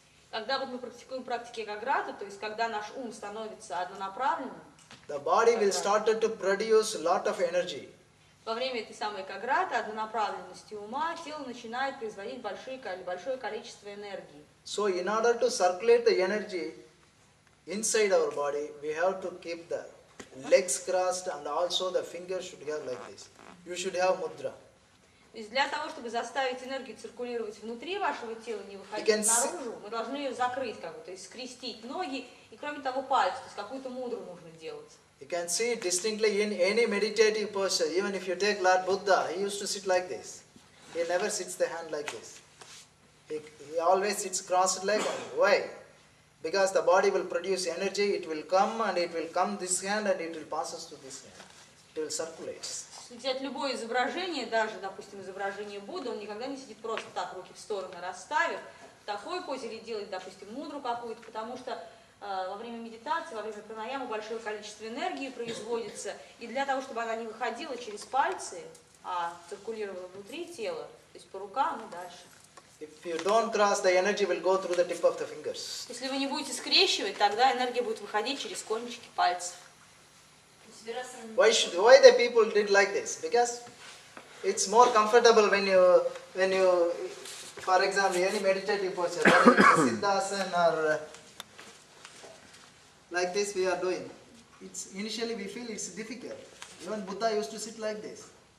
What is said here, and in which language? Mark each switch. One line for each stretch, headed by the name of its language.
Russian: Когда вот мы практикуем практики экаграты, то есть когда наш ум становится однонаправленным,
English: The body will start to produce a lot of energy.
Russian: во время этой самой экаграты, однонаправленности ума, тело начинает производить большое количество энергии.
English: So in order to circulate the energy inside our body, we have to keep the legs crossed and also the fingers should have like this. You should have mudra.
Russian: То есть для того, чтобы заставить энергию циркулировать внутри вашего тела, не выходить наружу, мы должны ее закрыть, как бы, то есть скрестить ноги и, кроме того, пальцы, то есть какую-то мудру нужно делать.
English: You can see distinctly in any meditative posture, even if you take Lord Buddha, he used to sit like this. He never sits the hand like this. He always sits crossed leg. Why? Because the body will produce energy, it will come and it will come this hand and it will pass us to this hand. It will circulate.
Russian: Если взять любое изображение, даже, допустим, изображение Будды, он никогда не сидит просто так, руки в стороны расставив, в такой позе или делает, допустим, мудру какую-то, потому что во время медитации, во время пранаямы большое количество энергии производится, и для того, чтобы она не выходила через пальцы, а циркулировала внутри тела, то есть по рукам и дальше.
English: If you don't cross, the energy will go through the tip of the fingers.
Russian: Если вы не будете скрещивать, тогда энергия будет выходить через кончики пальцев.
English: Why the people did like this? Because it's more comfortable when you, for example, any meditative posture, Siddhasana or like this we are doing. Initially we feel it's difficult. Even Buddha used to sit like this.